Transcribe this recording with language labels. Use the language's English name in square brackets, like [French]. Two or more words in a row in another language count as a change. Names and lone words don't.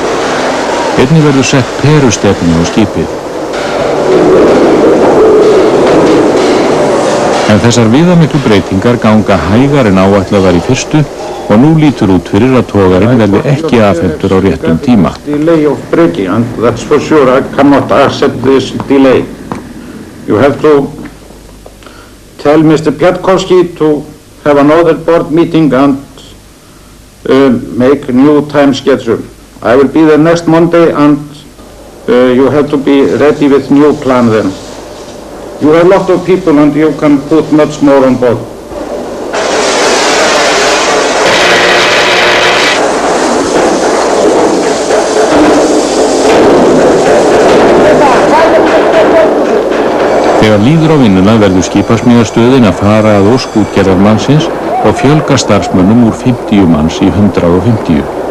[Icelandic] Einnig verður sett perustefnu á skipið. En þessar viðamiklu breytingar ganga hægar en áætlað var í fyrstu og nú lítur út fyrir að togarinn verði ekki afhentur á réttum tíma. [English] Delay of breaking, and that's for sure. I cannot accept this delay. You have to tell Mr. Piatkowski to have another board meeting and make new time schedule. I will be there next Monday, and you have to be ready with new plan then. You have a lot of people and you can put much more on board. [Icelandic] Þegar líður á vinnuna verður skipasmíðastöðin að fara að ósk útgerðarmannsins og fjölga starfsmönnum úr 50 manns í 150.